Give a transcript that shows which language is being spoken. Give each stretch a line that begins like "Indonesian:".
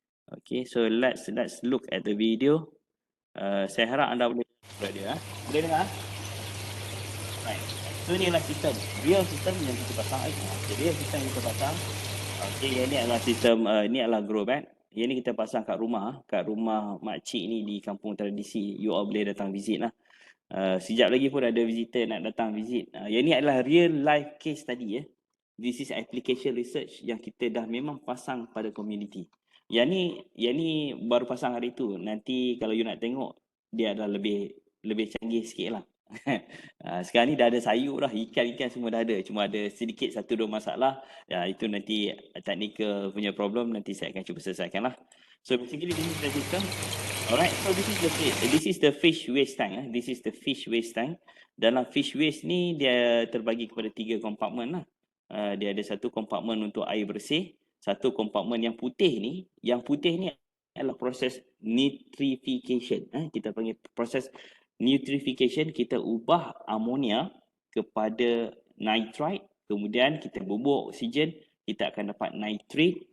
English: Okay, so let's look at the video.
Malay: Saya harap anda boleh dengar dia. Boleh dengar?
English: Right. So
Malay: ni adalah sistem. Real sistem yang kita pasang. Okay, real sistem yang kita pasang. Okay, yang ni adalah sistem, ni adalah grow bag. Yang ni kita pasang kat rumah makcik ni di kampung tradisi. You all boleh datang visit lah. Sekejap lagi pun ada visitor nak datang visit. Yang ni adalah real life case study ya.
English: This is application research
Malay: yang kita dah memang pasang pada community. Yang ni baru pasang hari tu. Nanti kalau you nak tengok, dia adalah lebih canggih sikit lah. Sekarang ni dah ada sayur dah, ikan semua dah ada. Cuma ada sedikit 1-2 masalah. Ya, itu nanti technical punya problem, nanti saya akan cuba selesaikan lah.
English: So basically this is the system. Alright, so this is the fish waste tank. This is the fish waste tank.
Malay: Dalam fish waste ni dia terbagi kepada 3 kompartmen lah. Dia ada satu kompartmen untuk air bersih, satu kompartmen yang putih ni adalah proses nitrification. Kita panggil proses nitrification, kita ubah amonia kepada nitrite, kemudian kita bubur oksigen, kita akan dapat nitrate.